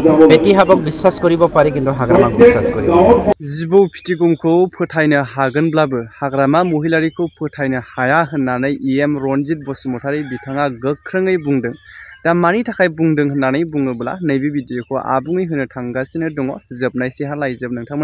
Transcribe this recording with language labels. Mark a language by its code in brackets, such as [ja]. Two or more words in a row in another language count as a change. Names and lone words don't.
[as] পেটি হাবক বিশ্বাস কৰিব পাৰি কিন্তু হাগ্ৰামাক বিশ্বাস কৰিব [brx] जिबौ फिथिगुमखौ फोथायनो हागोनब्लाबो हाग्रामा महिलारिखौ फोथायनो हाया होननानै इएम रनजित बसुमतारी बिथाङा गोख्रोङै बुंदों। दा मानि थाखाय बुंदों होननानै बुङोब्ला नैबे भिडिअखौ आबुङै होनो थांगासिनो दङ जोबनायसिमहालागै नोंथांमोना।